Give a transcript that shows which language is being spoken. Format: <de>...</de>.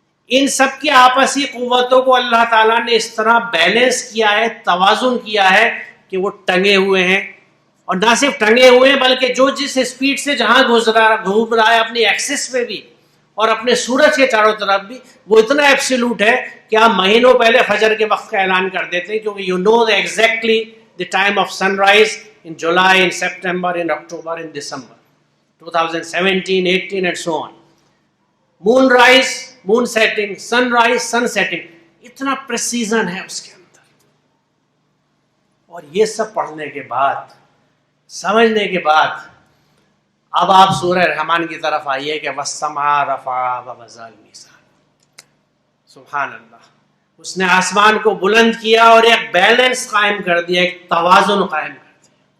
<ur>ان سب کی آپسی قوتوں کو اللہ تعالیٰ نے اس طرح بیلنس کیا ہے, توازن کیا ہے کہ وہ ٹنگے ہوئے ہیں, اور نہ صرف ٹنگے ہوئے ہیں بلکہ جو جس اسپیڈ سے جہاں گھوم رہا ہے اپنی ایکسس پہ بھی اور اپنے سورج کے چاروں طرف بھی, وہ اتنا ایبسولوٹ ہے کہ آپ مہینوں پہلے فجر کے وقت کا اعلان کر دیتے ہیں, کیونکہ</ur> <en>You know exactly the time of sunrise in July, in September, in October, in December, 2017, 18 and so on. Moon rise, moon setting, sunrise, sun setting,</en> <ur>اتنا پریسیزن ہے اس کے اندر. اور یہ سب پڑھنے کے بعد, سمجھنے کے بعد, اب آپ سورہ رحمان کی طرف آئیے کہ</ur> <ar>وَالسَّمَاءَ رَفَعَهَا وَوَضَعَ الْمِيزَانَ.</ar> <ur>سبحان اللہ, اس نے آسمان کو بلند کیا اور ایک بیلنس قائم کر دیا, ایک توازن قائم کر دیا.</ur>